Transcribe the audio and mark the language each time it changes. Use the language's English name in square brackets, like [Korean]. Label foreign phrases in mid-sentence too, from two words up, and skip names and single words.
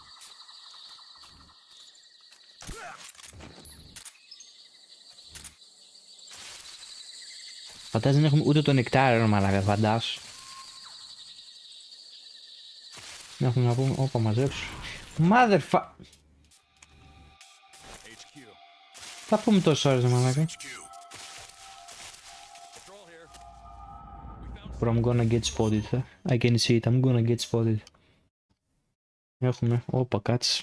[Greek] Φαντάζεσαι δεν έχουμε ούτε το νεκτάριο μαλάκα, φαντάσου. Δεν έχουμε να πούμε, όπα μαζέψου. Motherfuck. Θα πούμε τόσες ώρες μαλάκα. [English] But I'm gonna get spotted. I can see it. I'm gonna get spotted. [Greek] Έχουμε. Όπα, κάτσε.